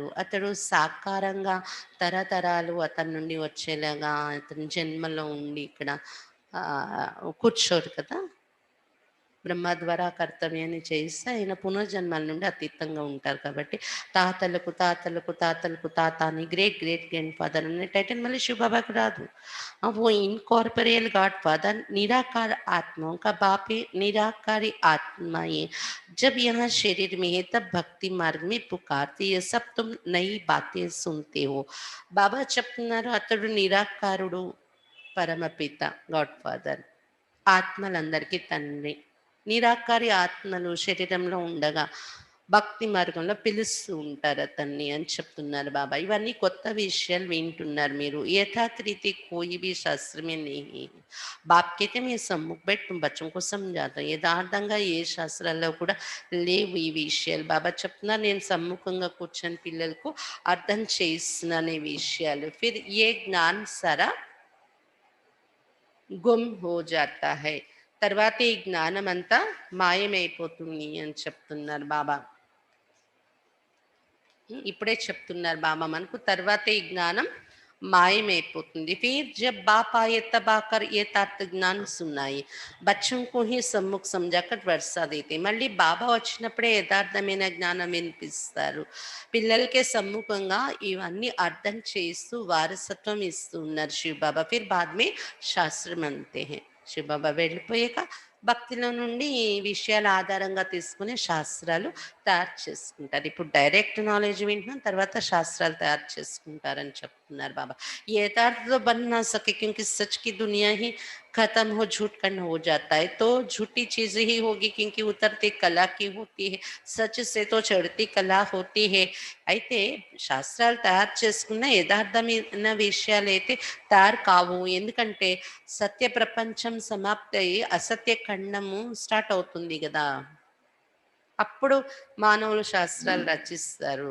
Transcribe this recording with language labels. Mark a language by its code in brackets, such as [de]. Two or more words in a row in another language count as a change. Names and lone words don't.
[te] అతడు సాకారంగా తరతరాలు అతని నుండి వచ్చేలాగా అతని జన్మలో ఉండి ఇక్కడ కూర్చోరు కదా, బ్రహ్మ ద్వారా కర్తవ్యాన్ని చేస్తే ఆయన పునర్జన్మల నుండి అతీతంగా ఉంటారు. కాబట్టి తాతలకు తాతలకు తాతలకు తాత అని [en] great great grand father [te] అనే టైటిల్ మళ్ళీ శివబాబాకు రాదు. [hi] वो [en] incorporeal god father [hi] निराकार आत्माओं का बाप है, निराकारी आत्माएं जब यहाँ शरीर में है तब भक्ति मार्ग में पुकारते, ये सब तुम नई बातें सुनते हो. [te] बाबा చెప్తున్నారు అతడు నిరాకారుడు, పరమపిత [en] god father, [te] ఆత్మలందరికీ తండ్రి. నిరాకారి ఆత్మలు శరీరంలో ఉండగా భక్తి మార్గంలో పిలుస్తూ ఉంటారు అతన్ని అని చెప్తున్నారు బాబా. ఇవన్నీ కొత్త విషయాలు వింటున్నారు మీరు. [hi] यथात् कोई भी शास्त्र में नहीं. బాప్ कहते मैं सम्मुख बैठ तुम बच्चों को समझाता. [te] యథార్థంగా ఏ శాస్త్రాల్లో కూడా లేవు ఈ విషయాలు. బాబా చెప్తున్నారు నేను సమ్ముఖంగా కూర్చొని పిల్లలకు అర్థం చేస్తున్నాను ఈ విషయాలు. [hi] फिर ये ज्ञान सारा गुम हो जाता है. [te] తర్వాత ఈ జ్ఞానం అంతా మాయమైపోతుంది అని చెప్తున్నారు బాబా. ఇప్పుడే చెప్తున్నారు బాబా మనకు, తర్వాత ఈ జ్ఞానం మాయమైపోతుంది. [hi] फिर जब बाप आए तब आकर यथार्थ ज्ञान सुनाए, बच्चों को ही सम्मुख समझाकर वर्षा देते. [te] మళ్ళీ బాబా వచ్చినప్పుడే యథార్థమైన జ్ఞానం వినిపిస్తారు. పిల్లలకే సమ్ముఖంగా ఇవన్నీ అర్థం చేస్తూ వారసత్వం ఇస్తూ ఉన్నారు శివ్ బాబా. [hi] फिर बाद में शास्त्र मानते हैं. [te] శివ్ బాబా వెళ్ళిపోయాక భక్తిలో నుండి ఈ విషయాల ఆధారంగా తీసుకునే శాస్త్రాలు తయారు చేసుకుంటారు. ఇప్పుడు [en] direct knowledge [te] వింటున్నాం, తర్వాత శాస్త్రాలు తయారు చేసుకుంటారని చెప్తారు. చెప్తున్నారు బాబా. [hi] यथार्थ बन ना सके क्योंकि सच की दुनिया ही खत्म हो झूठ खंड हो जाता है, तो झूठी चीज ही होगी क्योंकि उतरती कला की होती है, सच से तो चढ़ती कला होती है. [te] అయితే శాస్త్రాలు తయారు చేసుకున్న యథార్థమైన విషయాలైతే తయారు కావు. ఎందుకంటే సత్య ప్రపంచం సమాప్తి అయ్యి అసత్య ఖండము స్టార్ట్ అవుతుంది కదా, అప్పుడు మానవులు శాస్త్రాలు రచిస్తారు.